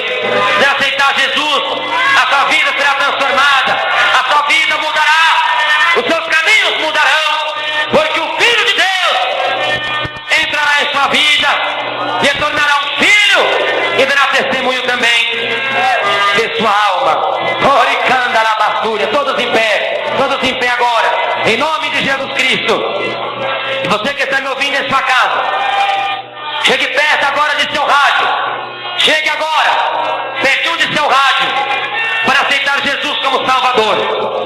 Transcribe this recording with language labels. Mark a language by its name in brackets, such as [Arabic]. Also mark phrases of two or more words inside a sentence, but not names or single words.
[Portuguese] Se aceitar Jesus, a sua vida será transformada, a sua vida mudará, os seus caminhos mudarão, porque o Filho de Deus entrará em sua vida e tornará um filho e dará testemunho também de sua alma. Oricanda la basúria, todos em pé agora, em nome de Jesus Cristo. E você que está me ouvindo em sua casa, chegue perto agora de seu rádio. Chegue agora, pertinho de seu rádio, para aceitar Jesus como Salvador.